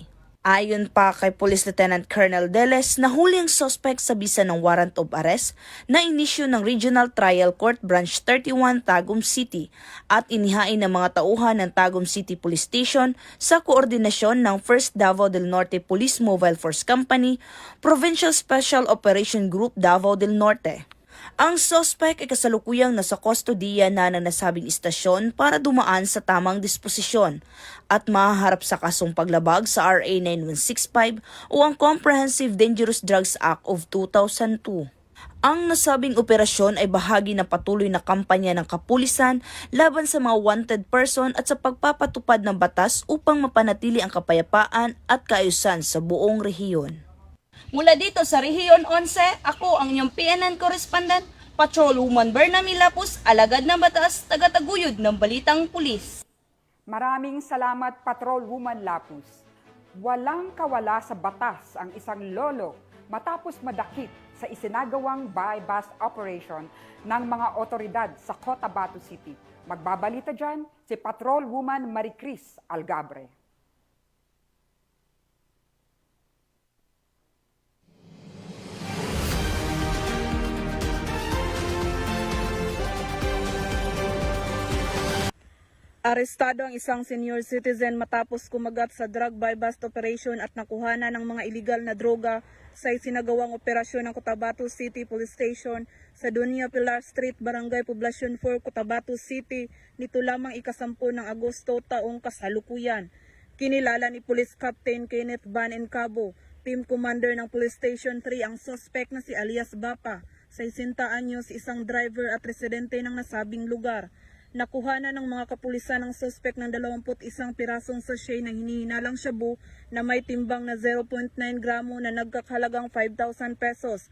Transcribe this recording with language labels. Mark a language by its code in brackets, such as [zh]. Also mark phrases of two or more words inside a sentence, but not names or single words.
[tl] Ayon pa kay Police Lieutenant Colonel Deles, nahuli ang suspect sa bisa ng [en] warrant of arrest [tl] na inisyu ng Regional Trial Court Branch 31 Tagum City at inihain ng mga tauhan ng Tagum City Police Station sa koordinasyon ng 1st Davao del Norte Police Mobile Force Company, Provincial Special Operation Group Davao del Norte. Ang suspect ay kasalukuyang nasa kustodiya na ng nasabing istasyon para dumaan sa tamang disposisyon at mahaharap sa kasong paglabag sa RA 9165 o ang Comprehensive Dangerous Drugs Act of 2002. Ang nasabing operasyon ay bahagi ng patuloy na kampanya ng kapulisan laban sa mga [en] wanted person [tl] at sa pagpapatupad ng batas upang mapanatili ang kapayapaan at kaayusan sa buong rehiyon. Mula dito sa Rehiyon 11, ako ang inyong PNN correspondent, Patrolwoman Bernamay Lapus, alagad ng batas, tagataguyod ng balitang pulis. Maraming salamat, Patrolwoman Lapus. Walang kawala sa batas ang isang lolo matapos madakip sa isinagawang [en] buy-bust operation [tl] ng mga otoridad sa Cotabato City. Magbabalita dyan si Patrolwoman Maricris Algabre. Arestado ang isang [en] senior citizen [tl] matapos kumagat sa [en] drug buy-bust operation [tl] at nakuhanan ng mga iligal na droga sa isinagawang operasyon ng Cotabato City Police Station sa Dunia Pilar Street, Barangay Poblacion 4, Cotabato City nito lamang ikasampu ng Agosto taong kasalukuyan. Kinilala ni Police Captain Kenneth Van Encabo, [en] Team Commander [tl] ng Police Station 3, ang suspect na si alias Bapa, 60 anyos, isang driver at residente ng nasabing lugar. Nakuhanan ng mga kapulisan ng suspect ng 21 pirasong sachet ng hinihinalang shabu na may timbang na 0.9 gramo na nagkakahalagang 5,000 pesos.